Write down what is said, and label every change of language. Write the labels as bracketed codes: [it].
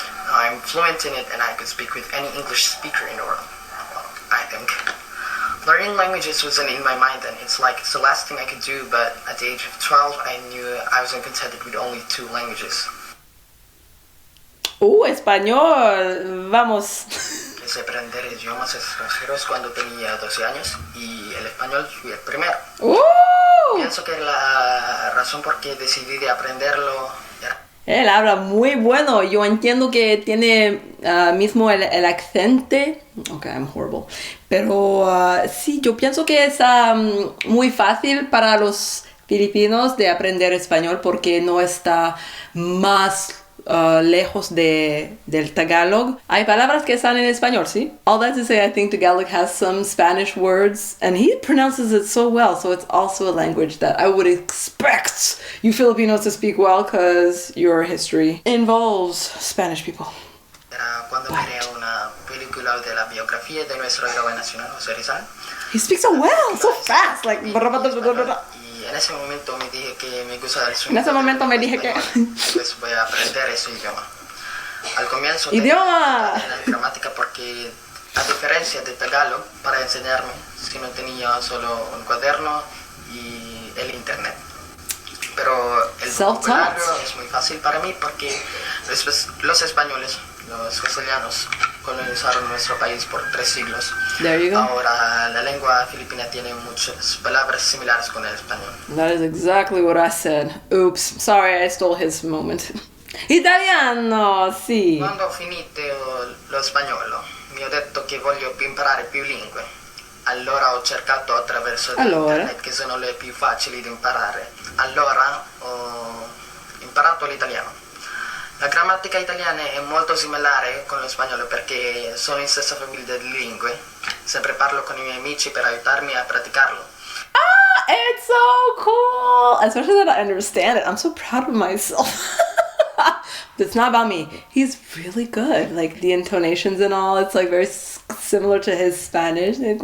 [en] I'm fluent in it and I could speak with any English speaker in the world, I think. Learning languages wasn't in my mind and it's the last thing I could do, but at the age of 12 I knew I wasn't contented with only 2 languages. [es] Español, vamos. Empecé a aprender idiomas extranjeros cuando tenía 12 años y el español fue el primero. Pienso que la razón por qué decidí de aprenderlo era... Él habla muy bueno. Yo entiendo que tiene mismo el acento. [en] Okay, I'm horrible. [es] Pero sí, yo pienso que es muy fácil para los filipinos de aprender español porque no está más lejos del Tagalog. Hay palabras que están en español, ¿sí? [en] All that to say, I think Tagalog has some Spanish words, and he pronounces it so well, so it's also a language that I would expect you Filipinos to speak well, because your history involves Spanish people. [es] Cuando miré una película de la biografía de nuestro héroe nacional, José Rizal. [en] He speaks so well, so fast, like... [es] Y en ese momento me dije que me gusta el sonido. En ese momento me dije que... Pues voy a aprender ese idioma. Al comienzo ¡Idioma! tenía la gramática porque, a diferencia de Tagalog, para enseñarme, si no tenía solo un cuaderno y el internet. Pero el vocabulario es muy fácil para mí porque los españoles, los castellanos, colonizaron nuestro país por 3 siglos. [en] There you go. [es] Ahora la lengua filipina tiene muchas palabras similares con el español. [en] That is exactly what I said. Oops, sorry, I stole his moment. [it] Italiano, sì. Quando ho finito lo spagnolo, mi ho detto che voglio imparare più lingue. Allora ho cercato attraverso internet, che sono le più facili da imparare. Allora ho imparato l'italiano. La grammatica italiana è molto similare con lo spagnolo perché sono in stessa famiglia di lingue. Sempre parlo con I miei amici per aiutarmi a praticarlo. [en] It's so cool! Especially that I understand it. I'm so proud of myself. It's not about me. He's really good. Like the intonations and all, it's like very similar to his Spanish.